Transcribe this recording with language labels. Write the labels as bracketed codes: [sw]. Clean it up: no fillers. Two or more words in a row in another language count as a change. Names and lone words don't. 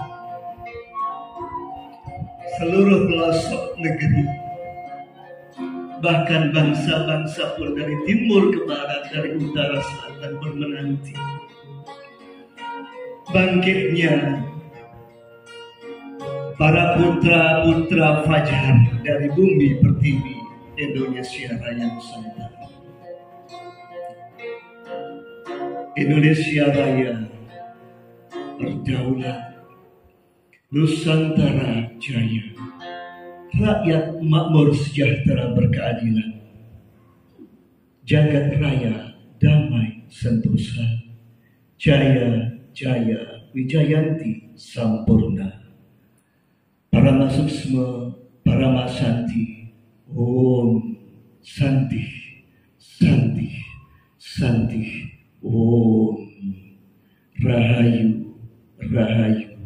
[id] Seluruh pelosok negeri, bahkan bangsa-bangsa pun dari timur ke barat, dari utara selatan pun menanti bangkitnya para putra-putra fajar dari bumi pertiwi Indonesia Raya Nusantara. Indonesia Raya berdaulat, Nusantara jaya, rakyat makmur sejahtera berkeadilan, jagat raya damai sentosa, [jv] jaya jaya wijayanti sampurna. Paramasusma Paramasanti, Om Santi Santi Santi, Om Rahayu Rahayu.